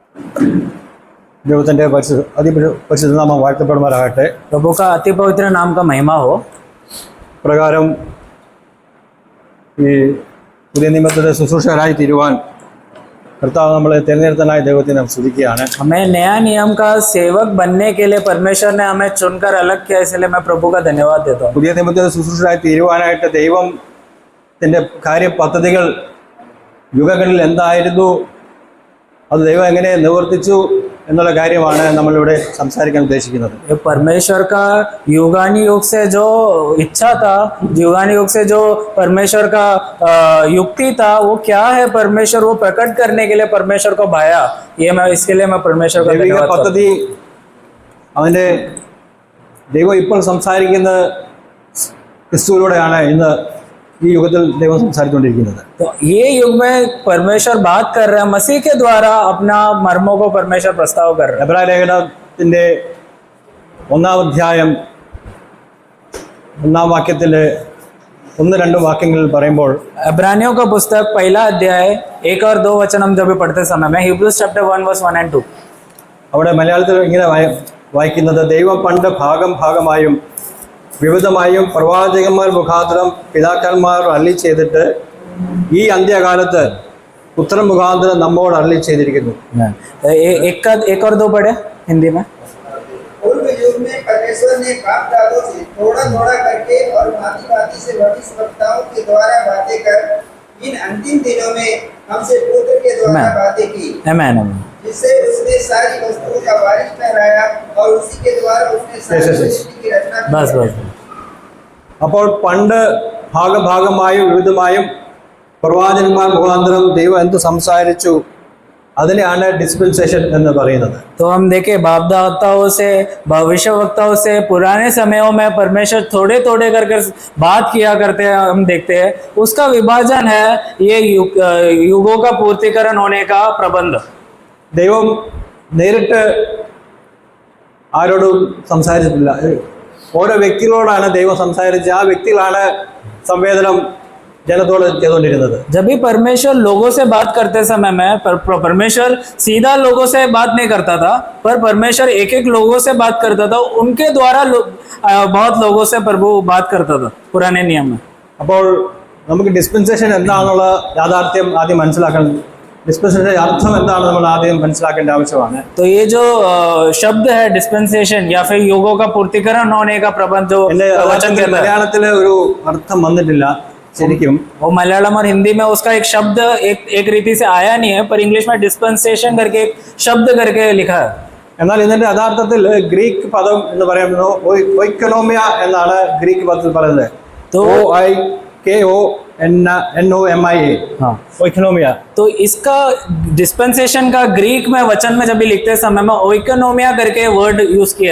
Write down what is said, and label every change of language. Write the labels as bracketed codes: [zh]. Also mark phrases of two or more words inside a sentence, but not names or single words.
[ml] ദൈവത്തിൻ്റെ പരിശുദ്ധ നാമം വാഴ്ത്തപ്പെടുമാറാകട്ടെ. [hi] प्रभु का अति पवित्र नाम का महिमा हो. [ml] പ്രകാരം ഈ പുതിയ നിയമത്തിലെ ശുശ്രൂഷകരായി തീരുവാൻ കർത്താവ് നമ്മളെ തിരഞ്ഞെടുത്തനായ ദൈവത്തെ നാം സ്തുതിക്കുകയാണ്. [hi] हमें नया नियम का सेवक बनने के लिए परमेश्वर ने हमें चुनकर अलग किया, इसलिए मैं प्रभु का धन्यवाद देता हूँ. [ml] പുതിയ നിയമത്തിലെ ശുശ്രൂഷകരായി തീരുവാനായിട്ട് ദൈവത്തിൻ്റെ കാര്യ പദ്ധതികൾ യുഗങ്ങളിൽ എന്തായിരുന്നു, അത് ദൈവം എങ്ങനെ നിവർത്തിച്ചു എന്നുള്ള കാര്യമാണ് നമ്മളിവിടെ സംസാരിക്കാൻ ഉദ്ദേശിക്കുന്നത്. [hi] परमेश्वर का युगानुयुग से जो इच्छा था, युगानुयुग से जो परमेश्वर का युक्ति था, वो क्या है, परमेश्वर वो प्रकट करने के लिए परमेश्वर को भाया. ये मैं इसके लिए मैं परमेश्वर का [ml] ദൈവിക പദ്ധതി അവൻ്റെ ദൈവം ഇപ്പോൾ സംസാരിക്കുന്ന ക്രിസ്തുവിലൂടെയാണ് ഇന്ന് ഈ യുഗത്തിൽ ദൈവം സംസാരിച്ചുകൊണ്ടിരിക്കുന്നത്. [hi] तो ये युग में परमेश्वर बात कर रहा है, मसीह के द्वारा अपना मर्मों को परमेश्वर प्रस्ताव कर रहा है. [ml] എബ്രായ ലേഖനത്തിൻ്റെ 1-ാം അധ്യായം 1-ാം വാക്യത്തിൽ 1-2 വാക്യങ്ങളിൽ പറയുമ്പോൾ, [hi] इब्रानियों का पुस्तक 1 अध्याय 1 और 2 वचन हम जब भी पढ़ते समय में [en] Hebrews chapter 1 verse 1 and 2, [ml] അവിടെ മലയാളത്തിൽ ഇങ്ങനെ വായിക്കുന്നത്, ദൈവം പണ്ട് ഭാഗമായും വിവിധമായും പ്രവാചകന്മാർ മുഖാന്തരം പിതാക്കന്മാർ അരുളി ചെയ്തിട്ട് ഈ അന്ത്യകാലത്ത് പുത്രൻ മുഖാന്തരം നമ്മോട് അരുളി ചെയ്തിരിക്കുന്നു. [hi] एक और 2 पढ़े हिंदी में. पूर्व युग में परमेश्वर ने बाप दादों से थोड़ा थोड़ा करके और भांति भांति से भविष्यवक्ताओं के द्वारा बातें कर इन अंतिम दिनों में हमसे पुत्र के द्वारा बातें की, आमीन आमीन, जिससे उसने सारी वस्तुओं का वारिस ठहराया और उसी के द्वारा उसने सारी सृष्टि की रचना की. बस बस. [ml] അപ്പോൾ പണ്ട് ഭാഗമായും വിവിധമായും പ്രവാചകന്മാർ മുഖാന്തരം ദൈവം എന്ത് സംസാരിച്ചു, അതിനെയാണ് ഡിസ്പെൻസേഷൻ എന്ന് പറയുന്നത്. [hi] तो हम देखें बाप दादाओं से, भविष्य वक्ताओं से पुराने समयों में परमेश्वर थोड़े थोड़े करके बात किया करते हैं, हम देखते हैं. उसका विभाजन है ये युगों का पूर्तिकरण होने का प्रबंध. [ml] ദൈവം നേരിട്ട് ആരോടും സംസാരിച്ചിട്ടില്ല. ഓരോ വ്യക്തികളോടാണ് ദൈവം സംസാരിച്ച് ആ വ്യക്തികളാണ് സംവേദനം ജനത്തോട് ചെയ്തുകൊണ്ടിരുന്നത്. [hi] जब भी परमेश्वर लोगों से बात करते समय में परमेश्वर सीधा लोगों से बात नहीं करता था, पर परमेश्वर एक एक लोगों से बात करता था. उनके द्वारा बहुत लोगों से प्रभु बात करता था पुराने नियम में. [ml] അപ്പോൾ നമുക്ക് ഡിസ്പെൻസേഷൻ എന്താണെന്നുള്ള യാഥാർത്ഥ്യം ആദ്യം മനസ്സിലാക്കണം. ഡിസ്പെൻസേഷൻ അർത്ഥം എന്താണെന്ന് നമ്മൾ ആദ്യം മനസ്സിലാക്കേണ്ട ആവശ്യമാണ്. [hi] तो ये जो शब्द है डिस्पेंसेशन या फिर युगों का पूर्तिकरण होने का प्रबंध, जो वचन कहता है, [ml] മലയാളത്തിലെ ഒരു അർത്ഥം വന്നിട്ടില്ല ശരിക്കും. [hi] वो मलयालम और हिंदी में उसका एक शब्द एक रीति से आया नहीं है, पर इंग्लिश में डिस्पेंसेशन करके एक शब्द करके लिखा है. [ml] എന്നാൽ ഇതിന്റെ യഥാർത്ഥത്തിൽ ഗ്രീക്ക് പദം എന്ന് പറയുന്നത് ഒയ്ക്കനോമിയ എന്നാണ് ഗ്രീക്ക് പദത്തിൽ പറയുന്നത്. [el] OIKONOMIA, ओइकोनोमिया. [hi] तो इसका डिस्पेंसेशन का ग्रीक में वचन में जब भी लिखते समय में ओइकोनोमिया करके [en] word use [hi] किया.